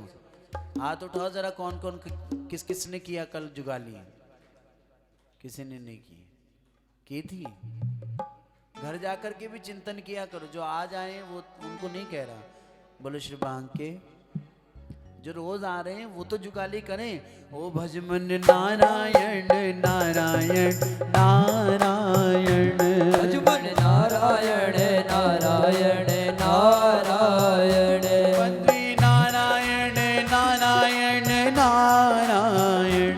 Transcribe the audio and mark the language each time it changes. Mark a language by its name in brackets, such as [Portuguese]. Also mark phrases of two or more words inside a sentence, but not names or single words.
[Hindi] हाथ उठाओ जरा, कौन कौन किस किस ने किया कल जुगाली? किसी ने नहीं की थी? घर जाकर के भी चिंतन किया करो। जो आज आए वो उनको नहीं कह रहा, बोलो श्री बांके। जो रोज आ रहे हैं वो तो जुगाली करें। ओ भजमन नारायण नारायण नारायण, भजमन नारायण नारायण नारायण, बंदी नारायण नारायण नारायण,